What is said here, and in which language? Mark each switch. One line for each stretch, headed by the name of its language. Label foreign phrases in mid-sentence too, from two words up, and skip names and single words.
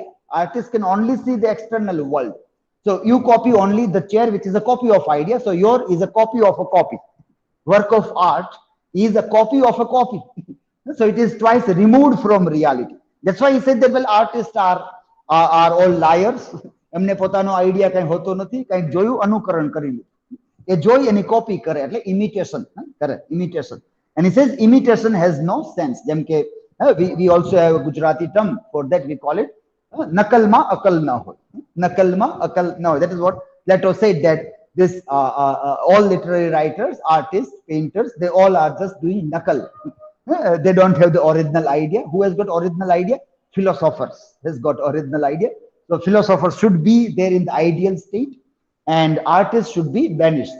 English: Artists can only see the external world. So you copy only the chair, which is a copy of idea. So your is a copy of a copy. Work of art is a copy of a copy. So it is twice removed from reality. That's why he said that, well, artists are all liars.
Gujarati: એમને પોતાનો આઈડિયા કઈ હોતો નથી, કઈ જોયું અનુકરણ કરી લે, એ જોઈ એની કોપી કરે, એટલે ઇમિટેશન કરે, ઇમિટેશન.
English: And he says imitation has no sense.
Gujarati: જેમ કે
English: we also have a Gujarati term for that. We call it
Gujarati: નકલમાં અકલ ન હોય. નકલમાં અકલ ન હોય.
English: That is what Plato said, that this all literary writers, artists, painters, they all are just doing nakal. They don't have the original idea. Who has got original idea? Philosophers has got original idea. So philosophers should be there in the ideal state, and artists should be banished.